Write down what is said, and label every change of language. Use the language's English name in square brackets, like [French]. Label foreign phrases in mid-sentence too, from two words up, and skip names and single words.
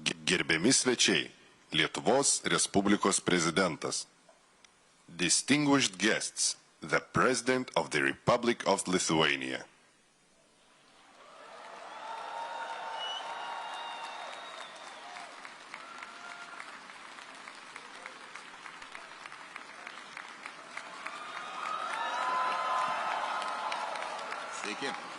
[Lithuanian] Gerbiami svečiai, Lietuvos Respublikos prezidentas. [English] Distinguished guests, the President of the Republic of Lithuania. [Lithuanian] Sveiki.